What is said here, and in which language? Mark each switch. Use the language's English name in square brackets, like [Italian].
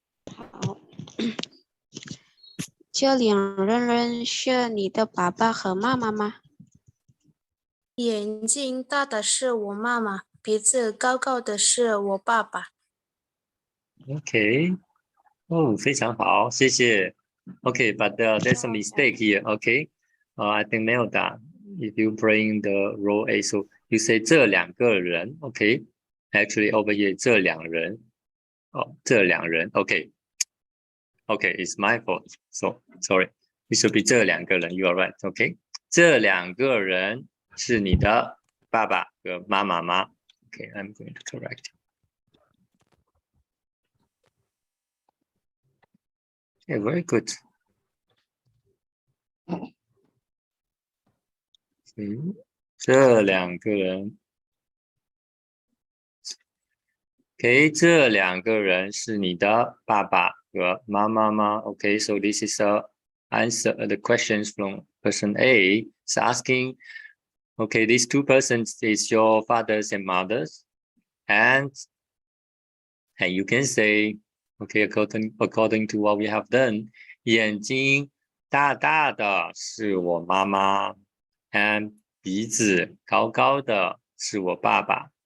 [Chinese] 好，这两个人是你的爸爸和妈妈吗？眼睛大的是我妈妈，鼻子高高的是我爸爸。 Okay. Oh, 非常好，谢谢。 [English] Okay, but there's a mistake here. Okay. I think Melda, if you bring the role A, so you say 这两个人. Okay. Actually, over here, 这两人. Oh, 这两人. Okay. Okay, it's my fault. So, sorry. It should be 这两个人. You are right. Okay. [Chinese] 这两个人是你的爸爸和妈妈吗? [English] Okay, I'm going to correct it. Okay, very good. [Chinese] Okay, 这两个人 Okay, 这两个人是你的爸爸和妈妈吗? [English] Okay, so this is the questions from person A. It's asking, okay, these two persons is your fathers and mothers, and you can say, okay, according to what we have done, 眼睛大大的是我妈妈 and 鼻子高高的是我爸爸.